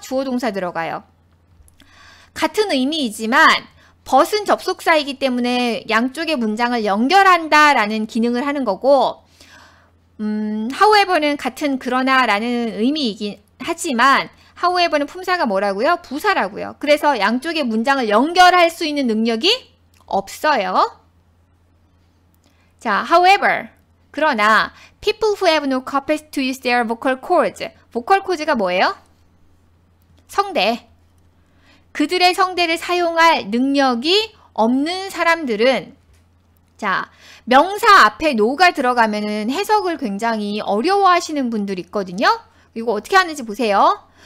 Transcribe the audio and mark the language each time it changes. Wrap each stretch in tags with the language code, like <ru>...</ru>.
<ko>주어 동사 들어가요. 같은 의미이지만 but은 접속사이기 때문에 양쪽의 문장을 연결한다라는 기능을 하는 거고 however는 같은 그러나라는 의미이긴 하지만 however는 품사가 뭐라고요? 부사라고요. 그래서 양쪽의 문장을 연결할 수 있는 능력이 없어요. 자,</ko> <en>however,</en> <ko>그러나</ko> <en>people who have no capacity to use their vocal cords.</en> <ko>vocal cords가 뭐예요? 성대. 그들의 성대를 사용할 능력이 없는 사람들은 자, 명사 앞에 no가 들어가면은 해석을 굉장히 어려워하시는 분들이 있거든요. 이거 어떻게 하는지 보세요.</ko>